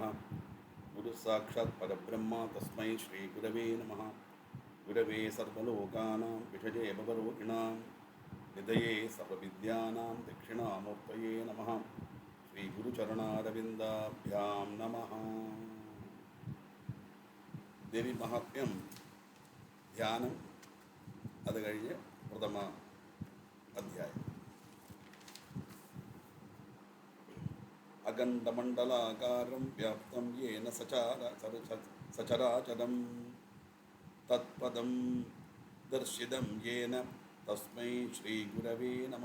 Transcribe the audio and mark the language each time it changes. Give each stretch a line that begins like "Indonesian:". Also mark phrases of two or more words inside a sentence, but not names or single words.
Sanskrit: गुरुसाक्षात् परब्रह्म तस्मै श्रीगुरवे नमः। गुरवे सर्वलोकानां विषये भवरोगिणां निधये सर्वविद्यानां दक्षिणामूर्तये नमः। श्रीगुरुचरणारविन्दाभ्यां नमः।
Malayalam: ദേവി മഹാത്മ്യം ധ്യാനം അത് കഴിഞ്ഞ് പ്രഥമ അധ്യായം.
Sanskrit: अखण्डमण्डलाकारं व्याप्तं येन सचराचरम् तत्पदं दर्शितं येन तस्मै श्रीगुरवे नमः.